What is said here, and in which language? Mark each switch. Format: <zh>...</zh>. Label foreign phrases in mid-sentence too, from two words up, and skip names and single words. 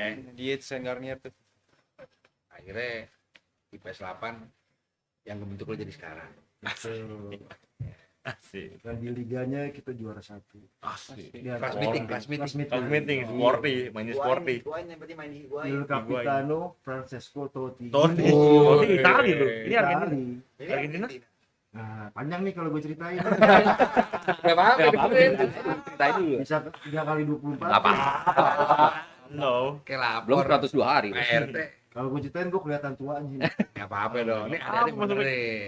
<id>Dia Saint Garnier tuh. Akhirnya IPS 8 yang membentuk lo jadi sekarang. Asik. Dan di liganya kita juara 1. Asik. Kelas meeting, kelas meeting. Kelas meeting, sporty, mainnya sporty. Higuain yang berarti main di Higuain.</id> <it>Il Capitano Francesco Totti.</it> <id>Totti. Oh, Totti Itali tuh. Ini Argentina. Itali. Argentina. Nah, panjang nih kalau gue ceritain. Gak apa-apa, dengerin. Ceritain dulu. Bisa 3 kali 24. Apa? No. Kayak lapor. Belum 102 hari. PRT. Kalau gue ceritain gue kelihatan tua anjing. Gak apa-apa dong. Ini ada yang benerin.</id>